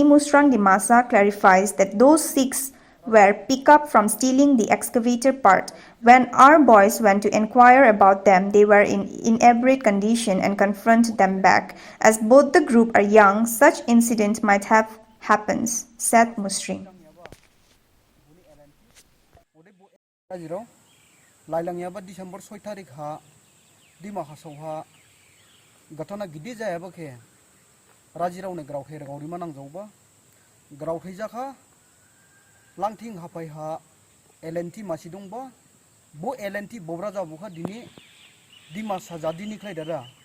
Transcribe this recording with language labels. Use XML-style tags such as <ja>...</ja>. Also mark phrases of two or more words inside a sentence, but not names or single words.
<en>Musrang Dimasa clarifies that those 6 were picked up from stealing the excavator part. When our boys went to inquire about them, they were in inebriate condition and confronted them back. As both the group are young, such incident might have happened, said Musring.</en> <dis>राजिराव लाइलांगियाबा डिसेम्बर 6 तारिख हा दिमा हासावहा घटना गिदिर जायाबा के राजिरावने ग्रावखे गावरिमा नांजावबा ग्रावखे जाखा लांथिं हाफाय हा एलएनटी मासी दंबा बो एलएनटी बब्रा जाबुखा दिने दिमा साजादिनि खायदारा</dis>